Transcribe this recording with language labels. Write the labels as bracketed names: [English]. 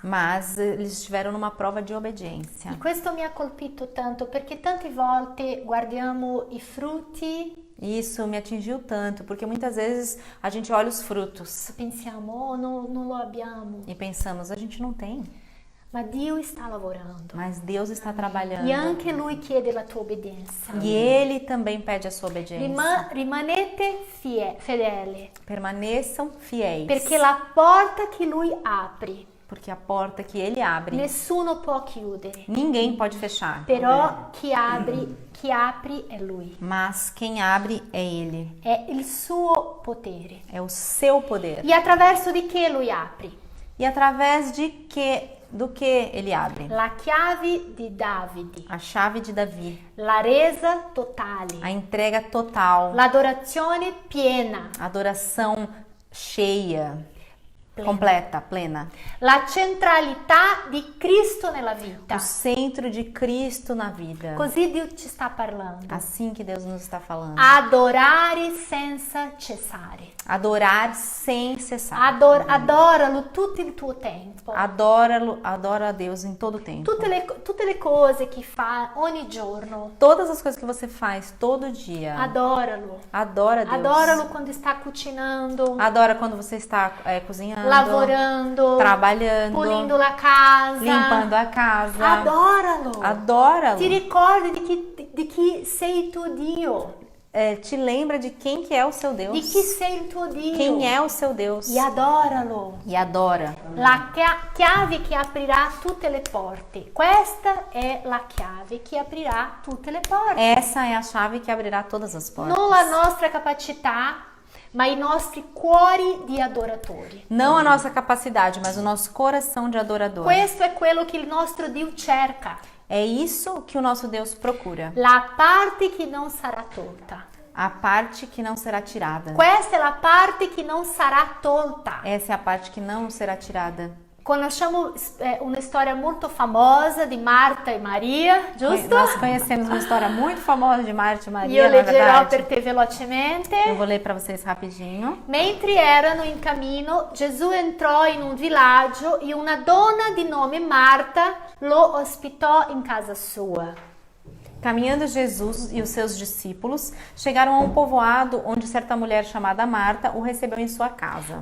[Portuguese] mas eles estiveram numa prova de obediência. [Italian] E questo mi ha colpito tanto perché tante volte guardiamo i frutti [Portuguese] E isso me atingiu tanto, porque muitas vezes a gente olha os frutos [Italian] e pensiamo, oh, non lo abbiamo. [Portuguese] e pensamos, a gente não tem, [Italian] Ma Dio sta lavorando. [Portuguese] mas Deus está trabalhando. [Italian] E anche Lui chiede la tua obbedienza. [Portuguese] E Ele também pede a sua obediência. [Italian] Rimanete fedeli, [Portuguese] Permaneçam fiéis, [Italian] perché la porta che Lui apre, [Portuguese] porque a porta que Ele abre, [Italian] nessuno può chiudere. [Portuguese] ninguém pode fechar. [Italian] Però chi apre è Lui. [Portuguese] Mas quem abre é Ele, [Italian] È il suo potere. [Portuguese] é o seu poder. [Italian] E attraverso di che Lui apre? [Portuguese] E através do que ele abre? [Italian] La chiave di Davide, [Portuguese] A chave de Davi, [Italian] la resa totale, [Portuguese] a entrega total, [Italian] l'adorazione piena, [Portuguese] a adoração cheia, Plena. completa, plena. [Italian] la centralità di Cristo nella vita. [Portuguese] O centro de Cristo na vida. [Italian] Così Dio ci sta parlando. [Portuguese] Assim que Deus nos está falando. [Italian] Adorare senza cessare. [Portuguese] Adorar sem cessar. [Italian] Adoralo tutto il tuo tempo. [Portuguese] Adora a Deus em todo o tempo. [Italian] Tutte le cose che fa ogni giorno. [Portuguese] Todas as coisas que você faz todo dia. [Italian] Adoralo. [Portuguese] Adora Deus. [Italian] Adoralo quando [Portuguese] está [Italian] cucinando, [Portuguese] Adora quando você está cozinhando, [Italian] lavorando, [Portuguese] trabalhando, [Italian] pulindo la casa. [Portuguese] limpando a casa. [Italian] Adoralo. [Portuguese] Adora-lo. [Italian] Ti ricordi di chi sei tu Dio. [Portuguese] Te lembra de quem que é o seu Deus. [Italian] Di chi sei il tuo Dio. [Portuguese] Quem é o seu Deus. [Italian] E adoralo. [Portuguese] E adora. [Italian] La chiave che aprirà tutte le porte. Questa è la chiave che aprirà tutte le porte. [Portuguese] Essa é a chave que abrirá todas as portas. [Italian] Non la nostra capacità, ma i nostri cuori di adoratori. [Portuguese] Não a nossa capacidade, mas o nosso coração de adorador. [Italian] Questo è quello che il nostro Dio cerca. [Portuguese] É isso que o nosso Deus procura. [Italian] La parte che non sarà tolta. [Portuguese] A parte que não será tirada. [Italian] Questa è la parte che non sarà tolta. [Portuguese] Essa é a parte que não será tirada. [Italian] Conosciamo una storia molto famosa di Marta e Maria, giusto? [Portuguese] Nós conhecemos uma história muito famosa de Marta e Maria, [Italian] Io [Portuguese] não é [Italian] leggerò [Portuguese] verdade? [Italian] per te velocemente. [Portuguese] Eu vou ler para vocês rapidinho. [Italian] Mentre erano in cammino, Gesù entrò in un villaggio e una donna di nome Marta lo ospitò in casa sua. [Portuguese] Caminhando Jesus e os seus discípulos chegaram a um povoado onde certa mulher chamada Marta o recebeu em sua casa.